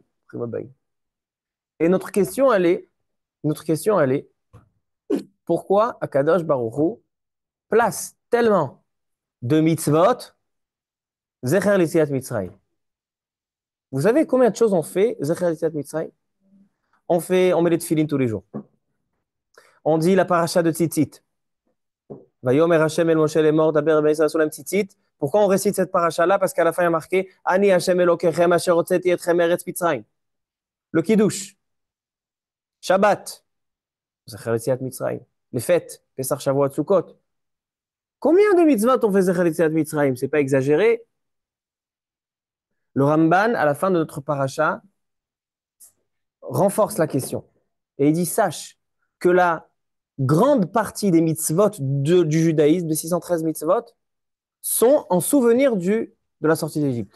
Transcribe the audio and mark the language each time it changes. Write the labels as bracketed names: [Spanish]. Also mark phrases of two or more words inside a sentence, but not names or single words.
[French] Et notre question, elle est, pourquoi [Hebrew] הקדוש ברוך הוא [French] place tellement de mitzvot [Hebrew] זכר ליציאת מצרים? [French] Vous savez combien de choses on fait [Hebrew] זכר ליציאת מצרים? [French] On met les tefilines tous les jours. On dit la paracha de Tzitzit. [Hebrew] ויאמר השם אל משה לאמר דבר בני ישראל ועשו להם ציצית. [French] Pourquoi on récite cette paracha-là? Parce qu'à la fin, il y a marqué [Hebrew] אני השם אלהיכם אשר הוצאתי אתכם ארץ מצרים. [French] Le Kiddush, Shabbat, [Hebrew] זכר יציאת מצרים. [French] Les fêtes, Pesach, Shavuot, Sukkot. Combien de mitzvot on fait [Hebrew] זכר יציאת מצרים? [French] C'est pas exagéré. Le Ramban, à la fin de notre paracha, renforce la question. Et il dit, sache que la grande partie des mitzvot du judaïsme, des 613 mitzvot, sont en souvenir de la sortie d'Égypte.